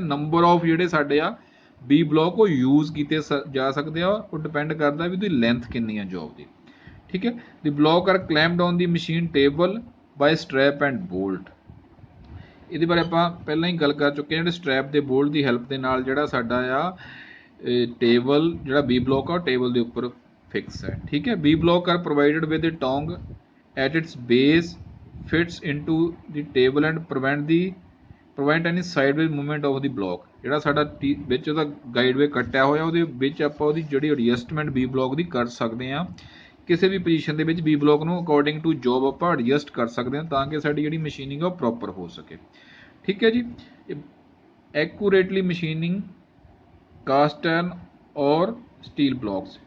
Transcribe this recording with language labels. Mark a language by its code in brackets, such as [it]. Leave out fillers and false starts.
[pa] Number of ਜਿਹੜੇ ਸਾਡੇ ਆ ਬੀ ਬਲੋਕ ਉਹ ਯੂਜ਼ ਕੀਤੇ ਜਾ ਸਕਦੇ ਆ, ਉਹ ਡਿਪੈਂਡ ਕਰਦਾ ਵੀ ਉਹਦੀ ਲੈਂਥ ਕਿੰਨੀ ਆ ਜੋਬ ਦੀ। ਠੀਕ ਹੈ, [en] The block are clamped on the machine table by strap and bolt. [pa] ਇਹਦੇ ਬਾਰੇ ਆਪਾਂ ਪਹਿਲਾਂ ਹੀ ਗੱਲ ਕਰ ਚੁੱਕੇ ਹਾਂ। ਜਿਹੜੇ ਸਟ੍ਰੈਪ ਦੇ ਬੋਲਟ ਦੀ ਹੈਲਪ ਦੇ ਨਾਲ ਜਿਹੜਾ ਸਾਡਾ ਆ ਟੇਬਲ, ਜਿਹੜਾ ਬੀ ਬਲੋਕ ਆ ਉਹ ਟੇਬਲ ਦੇ ਉੱਪਰ ਫਿਕਸ ਹੈ। ਠੀਕ ਹੈ, [en] V block are provided with a tongue at its base, fits into the table and prevent any sideways movement of the block। [pa] ਜਿਹੜਾ ਸਾਡਾ ਵਿੱਚ ਉਹਦਾ ਗਾਈਡਵੇ ਕੱਟਿਆ ਹੋਇਆ, ਉਹਦੇ ਵਿੱਚ ਆਪਾਂ ਉਹਦੀ ਜਿਹੜੀ ਐਡਜਸਟਮੈਂਟ ਬੀ ਬਲੋਕ ਦੀ ਕਰ ਸਕਦੇ ਹਾਂ। ਕਿਸੇ ਵੀ ਪੋਜੀਸ਼ਨ ਦੇ ਵਿੱਚ ਬੀ ਬਲੋਕ ਨੂੰ ਅਕੋਰਡਿੰਗ ਟੂ ਜੋਬ ਆਪਾਂ ਐਡਜਸਟ ਕਰ ਸਕਦੇ ਹਾਂ, ਤਾਂ ਕਿ ਸਾਡੀ ਜਿਹੜੀ ਮਸ਼ੀਨਿੰਗ ਆ ਉਹ ਪ੍ਰੋਪਰ ਹੋ ਸਕੇ। ਠੀਕ ਹੈ ਜੀ, [en] Accurately machining cast iron or steel blocks.